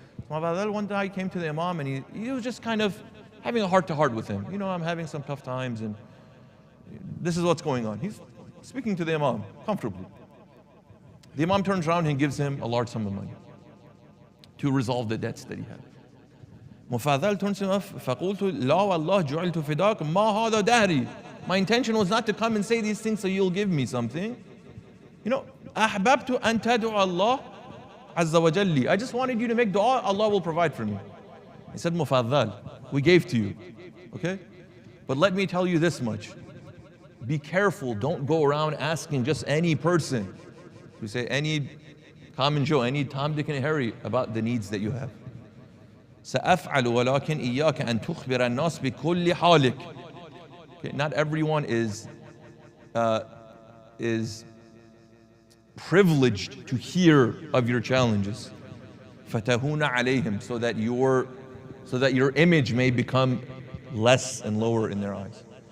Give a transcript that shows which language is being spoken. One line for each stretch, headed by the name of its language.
English: Mufaddal one day came to the Imam and he was just kind of having a heart-to-heart with him. I'm having some tough times and this is what's going on. He's speaking to the Imam comfortably. The Imam turns around and gives him a large sum of money to resolve the debts that he had. Mufaddal turns to him,
Arabic: فَقُلْتُ لَا وَاللَّهِ جُعِلْتُ فِدَاكَ مَا هَذَا دَهْرِي.
English: My intention was not to come and say these things so you'll give me something.
Arabic: أَحْبَبْتُ أَن تَدْعُ اللَّهِ عَزَّ وَجَلِّ.
English: I just wanted you to make dua, Allah will provide for me. He said, Mufaddal, we gave to you, okay? But let me tell you this much. Be careful, don't go around asking just any person. We say any common Joe, any Tom, Dick, and Harry about the needs that you have.
Arabic: سأفعل ولكن إياك أن تخبر الناس بكل حالك.
English: Okay, not everyone is privileged to hear of your challenges.
Arabic: فتهون عليهم,
English: so that your image may become less and lower in their eyes.